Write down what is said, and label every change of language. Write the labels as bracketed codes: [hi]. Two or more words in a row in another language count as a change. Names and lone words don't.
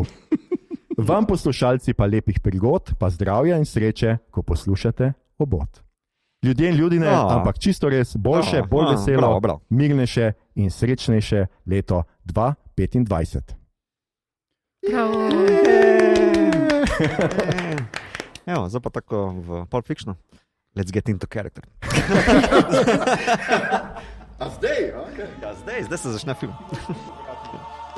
[sl] Vam poslušalci pa lepih prigod, pa zdravja in sreče, ko poslušate Obot. Ljudje in ljudine, ampak čisto res boljše, bolj veselo, mirnejše in srečnejše leto 2025. Bravo. Evo, zdaj pa tako v Pulp Fictionu. [en] Let's get into character. [sl] A zdaj? Okay. Ja, zdaj se začne film.